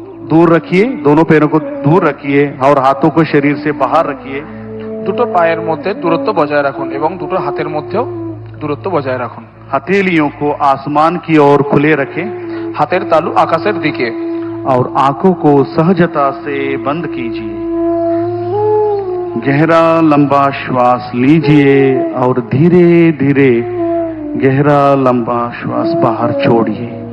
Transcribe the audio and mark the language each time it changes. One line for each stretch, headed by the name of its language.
Hindi: दूर रखिए, दोनों पैरों को दूर रखिए और हाथों को शरीर से बाहर रखिए।
Bangla: দুটো পায়ের মধ্যে দূরত্ব বজায় রাখুন এবং দুটো হাতের মধ্যেও দূরত্ব বজায় রাখুন।
Hindi: हथेलियों को आसमान की ओर खुले रखें
Bangla: হাতের তালু আকাশের দিকে।
Hindi: और आंखों को सहजता से बंद कीजिए। गहरा लंबा श्वास लीजिए और धीरे धीरे गहरा लंबा श्वास बाहर छोड़िए।